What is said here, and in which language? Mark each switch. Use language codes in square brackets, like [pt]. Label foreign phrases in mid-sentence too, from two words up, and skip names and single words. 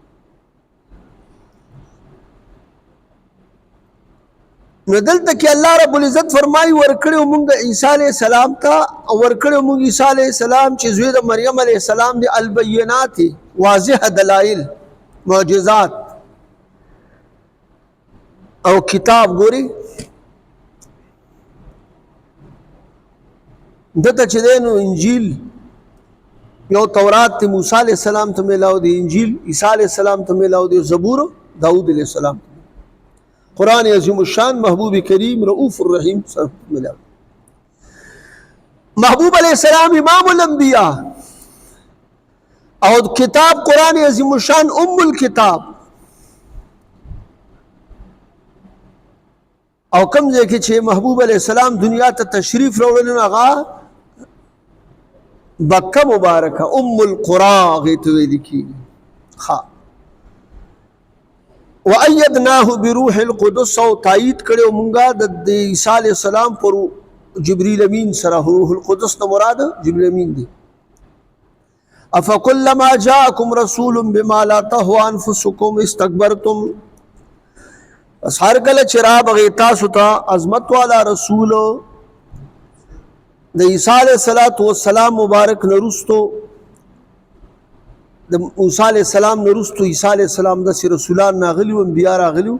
[ps] نو دلته کې [ar] الله رب العزت [ps] فرمایي ورکړو موږ عیسی [ar] علیه السلام [ps] ته او ورکړو موږ عیسی [ar] علیه السلام [ps] چې زوی د مریم [ar] علیه السلام [ps] دی البینات واضح دلایل معجزات او کتاب. ګوري دته چې دی نو انجیل یو تورات ته موسی [ar] علیه السلام [ps] ته میلاو دی، انجیل عیسی [ar] علیه السلام [ps] ته میلاو دی، زبور داود [ar] علیه السلام. [ps] قرآن عظیم الشان محبوب کریم رؤوف الرحیم سب ملاو. محبوب [ar] علیہ السلام امام الانبیاء [ps] او کتاب قرآن [ar] عظیم الشان ام الکتاب. [ps] او کم ځای کې چې محبوب [ar] علیہ السلام [ps] دنیا ته تشریف راوړل نو هغه بکه مبارکه [ar] ام القرى [ps] هغې ته ویل کېږي. [ar] وَأَيَّدْنَاهُ بِرُوحِ الْقُدُسِ [ps] او تایید کړو مونږه د عیسی [ar] علیه السلام [ps] پر جبرئیل امین سره. [ar] روح القدس [ps] نه مراد جبرئیل امین دی. [ar] أَفَكُلَّمَا جَاءَكُمْ رَسُولٌ بِمَا لَا تَهْوَىٰ أَنفُسُكُمْ اسْتَكْبَرْتُمْ. [ps] پس هر کله چې راغی تاسو ته عظمت والا رسول د عیسی [ar] علیه السلام [ps] مبارک نرستو د موسی [ar] علیه السلام [ps] نرستو عیسی [ar] علیه السلام [ps] داسې رسولان راغلي وو، انبیا راغلي وو.